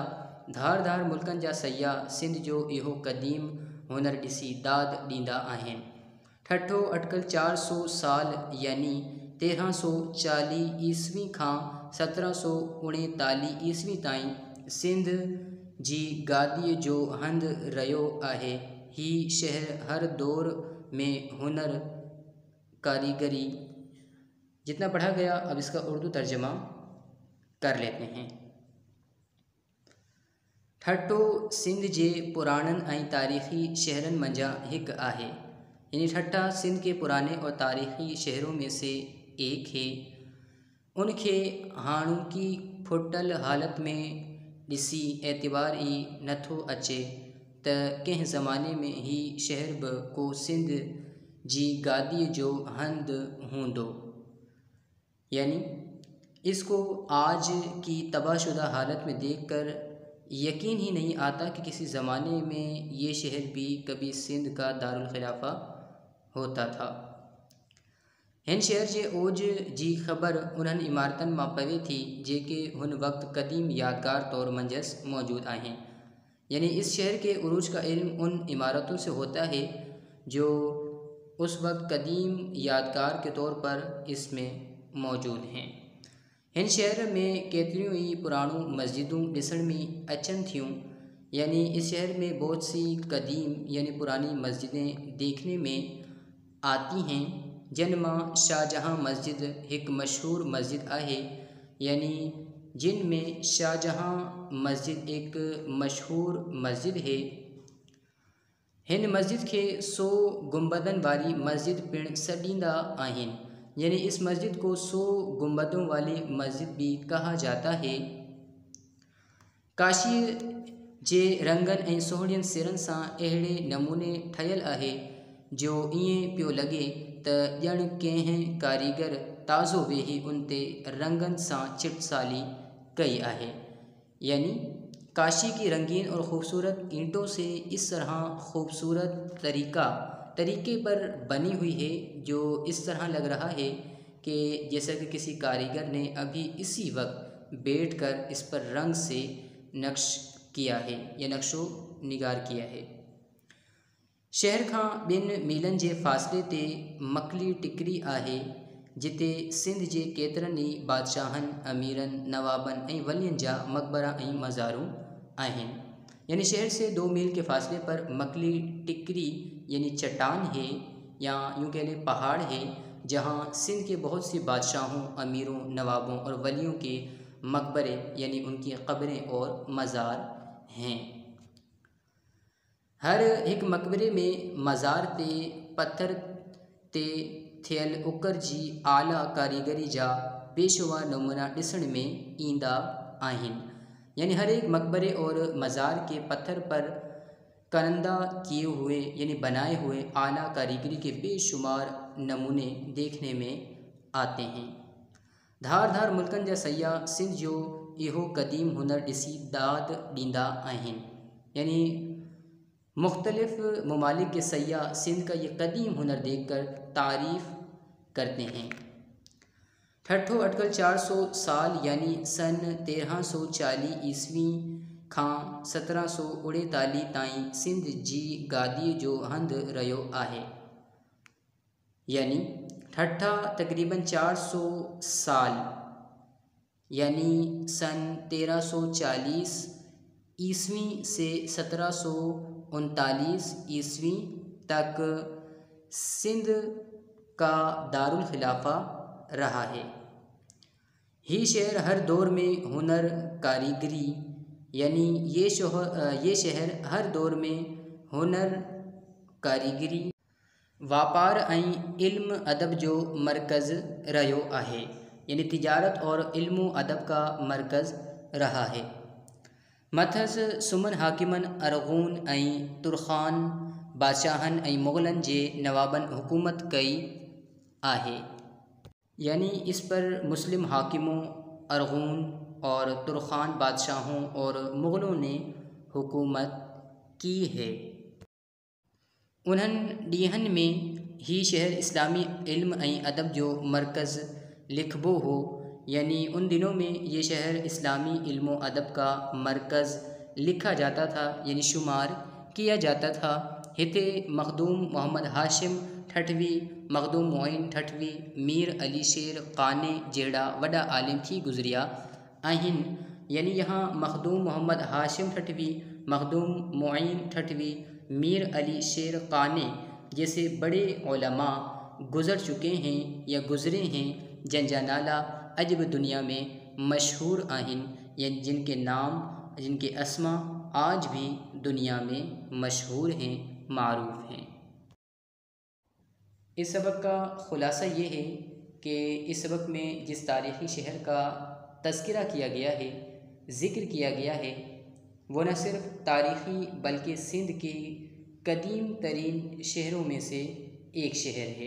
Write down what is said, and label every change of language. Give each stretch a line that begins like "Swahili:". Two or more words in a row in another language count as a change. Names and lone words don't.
Sindhi: धार मुल्कनि जा सयाह सिंध जो इहो क़दीम हुनर ॾिसी दाद ॾींदा आहिनि। ठट्ठो अटिकल 400 साल यानी 1340 ईस्वी खां 1739 ईस्वी ताईं सिंध जी गादीअ जो हंधु रहियो आहे। हीउ शहर हर दौर में हुनर कारीगरी।
Urdu: جتنا پڑھا گیا اب اس کا اردو ترجمہ کر لیتے ہیں.
Sindhi: ठट्टो सिंध जे पुराणनि ऐं तारीख़ी शहरनि मंझां हिकु आहे।
Urdu: یعنی ٹھٹہ سندھ کے پرانے اور تاریخی شہروں میں سے ایک ہے.
Sindhi: उनखे हाणोकी फुटल हालत में ॾिसी एतबार ई नथो अचे त कंहिं ज़माने में ही शहर बि को सिंध जी गादीअ जो हंधु हूंदो।
Urdu: یعنی اس کو آج کی تباہ شدہ حالت میں دیکھ کر یقین ہی نہیں آتا کہ کسی زمانے میں یہ شہر بھی کبھی سندھ کا دارالخلافہ ہوتا تھا.
Sindhi: हिन शहर जे ओज जी ख़बर उन्हनि इमारतनि मां पवे थी जेके हुन वक़्तु क़दीम यादगार तौर मंझसि मौजूदु आहिनि।
Urdu: یعنی اس شہر کے عروج کا علم ان عمارتوں سے ہوتا ہے جو اس وقت قدیم یادگار کے طور پر اس میں موجود ہیں.
Sindhi: हिन शहर में केतिरियूं ई पुराणियूं मस्जिदूं ॾिसण में अचनि थियूं।
Urdu: یعنی اس شہر میں بہت سی قدیم یعنی پرانی مسجدیں دیکھنے میں آتی ہیں,
Sindhi: जिन मां शाहजहां मस्जिद हिकु मशहूर मस्जिद आहे।
Urdu: یعنی جن میں شاہجہاں مسجد ایک مشہور مسجد ہے.
Sindhi: हिन मस्जिद खे 100 गुंबदनि वारी मस्जिद पिणु सॾींदा आहिनि।
Urdu: یعنی اس مسجد کو 100 گنبدوں والی مسجد بھی کہا جاتا ہے.
Sindhi: काशीअ जे रंगनि ऐं सोहणियुनि सिरनि सां अहिड़े नमूने ठहियलु आहे जो ईअं पियो लॻे त ॼण कंहिं कारीगर ताज़ो वेही उन ते रंगनि सां चिटसाली कई आहे।
Urdu: یعنی کاشی کی رنگین اور خوبصورت اینٹوں سے اس طرح خوبصورت طریقے پر بنی ہوئی ہے جو اس طرح لگ رہا ہے کہ جیسا کہ کسی کاریگر نے ابھی اسی وقت بیٹھ کر اس پر رنگ سے نقش کیا ہے یا نقش و نگار کیا ہے.
Sindhi: शहर खां 2 मीलनि जे फ़ासिले ते मकली टिकरी आहे, जिते सिंध जे केतिरनि ई बादशाहनि, अमीरनि, नवाबनि ऐं वलियनि जा मक़बरा ऐं मज़ारूं आहिनि।
Urdu: یعنی شہر سے 2 میل کے فاصلے پر مکلی ٹکری یعنی چٹان ہے یا یوں کہہ لیں پہاڑ ہے، جہاں سندھ کے بہت سے بادشاہوں، امیروں، نوابوں اور ولیوں کے مقبرے یعنی ان کی قبریں اور مزار ہیں.
Sindhi: हर एक मकबरे में मज़ार ते पत्थर ते थियल उकर जी आला कारीगरी जा बेशुमार नमूना ॾिसण में ईंदा आहिनि।
Urdu: یعنی ہر ایک مقبرے اور مزار کے پتھر پر کرندا کیے ہوئے یعنی بنائے ہوئے اعلیٰ کاریگری کے بے شمار نمونے دیکھنے میں آتے ہیں.
Sindhi: धार धार मुल्कनि जा सयाह सिंध जो इहो क़दीम हुनर ॾिसी दाद ॾींदा आहिनि।
Urdu: یعنی مختلف ممالک کے سیاح سندھ کا یہ قدیم ہنر دیکھ کر تعریف کرتے ہیں.
Sindhi: ठट्ठो अटकल 400 साल यानी सन 1340 ईस्वी खां 1749 ताईं सिंध जी गादीअ जो हंधि रहियो आहे।
Urdu: یعنی ٹھٹہ تقریباً 400 سال یعنی سن 1340 عیسوی سے 1739 عیسوی تک سندھ کا دارالخلافہ رہا ہے.
Sindhi: ही शहर हर दौर में हुनर कारीगरी
Urdu: یعنی یہ شہر ہر دور میں ہنر کاریگری
Sindhi: वापार ऐं इल्म अदब जो मरकज़ रहियो आहे।
Urdu: یعنی تجارت اور علم ادب کا مرکز رہا ہے.
Sindhi: मथस सुमन हाकिमन अरगून ऐं तुरखान बादशाहन ऐं मुग़लनि जे नवाबन हुकूमत कई आहे।
Urdu: یعنی اس پر مسلم حاکموں، ارغون اور ترخان بادشاہوں اور مغلوں نے حکومت کی ہے.
Sindhi: उन्हनि ॾींहनि में ही शहर इस्लामी इल्म ऐं अदब जो मरकज़ लिखबो हो।
Urdu: یعنی ان دنوں میں یہ شہر اسلامی علم ادب کا مرکز لکھا جاتا تھا، یعنی شمار کیا جاتا تھا.
Sindhi: हिते मखदूम मोहम्मद हाशिम ठठवी, मखदूम मोइन ठठवी, मीर अली शेर क़ाने जहिड़ा वॾा आलिम थी गुज़रिया आहिनि।
Urdu: یعنی یہاں مخدوم محمد ہاشم ٹھٹوی، مخدوم معین ٹھٹوی، میر علی شیر قانع جیسے بڑے علما گزر چکے ہیں یا گزرے ہیں,
Sindhi: जिनजा नाला अॼु बि दुनिया में मशहूर आहिनि,
Urdu: یا جن کے نام، جن کے اسما آج بھی دنیا میں مشہور ہیں، معروف ہیں. اس سبق کا خلاصہ یہ ہے کہ اس سبق میں جس تاریخی شہر کا تذکرہ کیا گیا ہے، ذکر کیا گیا ہے، وہ نہ صرف تاریخی بلکہ سندھ کے قدیم ترین شہروں میں سے ایک شہر ہے.